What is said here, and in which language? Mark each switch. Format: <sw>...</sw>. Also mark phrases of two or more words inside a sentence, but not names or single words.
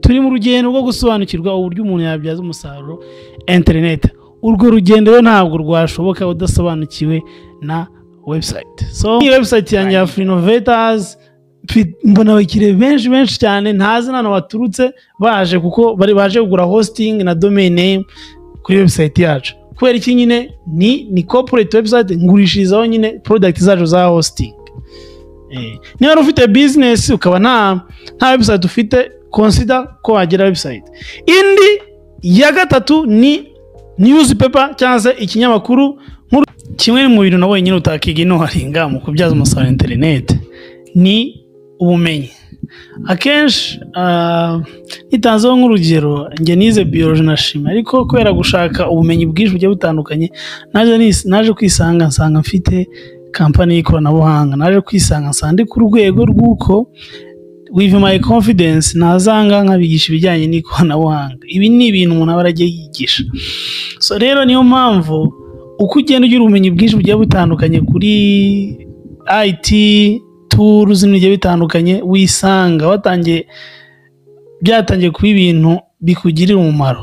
<rw>Turi mu rugendo rwo gusobanukirwa uburyo umuntu yabyaza umusaruro internet. Urwo rugendo rero ntabwo rwashoboka udasobanukiwe na website. So iyi website yanjye ya Freenovators mbona abakiriya benshi cyane ntazi nano baturutse baje kuko bari baje kugura hosting na</rw> <en>domain name</en> <rw>kuri website yacu. Kubera iki nyine ni</rw> <en>corporate website</en> <rw>ngurishirizaho nyine product zacu za hosting. Niba ufite business ukaba nta website ufite, consider ko wagira website. Indi ya gatatu ni newspaper cyangwa se ikinyamakuru. Kimwe mu bintu nabonye nyine utakiga ino haringa mu kubyaza umusaruro internet ni ubumenyi. Akenshi nitanzeho nk'urugero, njye nize biology na chimie, ariko kubera gushaka ubumenyi bwinshi bugiye butandukanye naje kwisanga nsanga mfite company y'ikoranabuhanga. Naje kwisanga nsanga ku rwego rw'uko</rw> <en>with my confidence</en> <rw>nazanga nkabigisha ibijyanye n'ikoranabuhanga. Ibi ni ibintu umuntu aba aragiye yigisha. So rero niyo mpamvu uko ugenda ugira ubumenyi bwinshi bugiye butandukanye kuri</rw> <en>IT tools</en> <rw>n'ibyo bitandukanye, wisanga byatangiye kuba ibintu bikugirira umumaro.</rw>